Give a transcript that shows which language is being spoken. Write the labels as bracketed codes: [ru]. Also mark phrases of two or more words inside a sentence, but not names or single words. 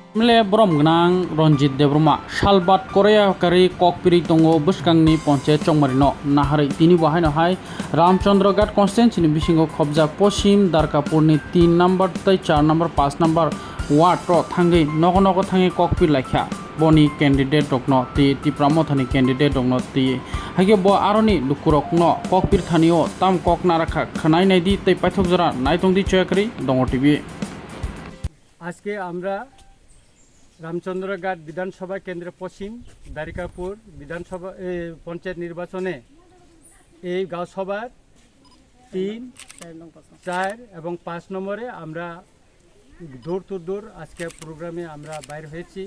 [trp] Mle brom gnang Ronjit Debroma Shalbat Korea Kari Kokpiri Tongo Buskangni Ponche Chongmarino Nahari Tini Wahai Nohai Ramchandra Ghat Constituency Bishingo Khobja Poshim Darkapurni 3 number Tai 4 number 5 number Ward Ro Thangi Nogo Thangi Kokpir Lakha Boni candidate Dokno Ti Pramothani candidate Dokno Ti Hage Bo Aroni Dukurokno Kokpir Thanio Tam Kok Narakha Khanai Naidi Tai Paithokjara Naitongdi Chakri Dongo TV [bn] আজকে আমরা রামচন্দ্রঘাট বিধানসভা কেন্দ্র পশ্চিম দ্বারিকাপুর বিধানসভা পঞ্চায়েত নির্বাচনে এই গাঁও সভার 3, 4 এবং 5 নম্বরে আমরা দূর আজকে প্রোগ্রামে আমরা বাইর হয়েছি।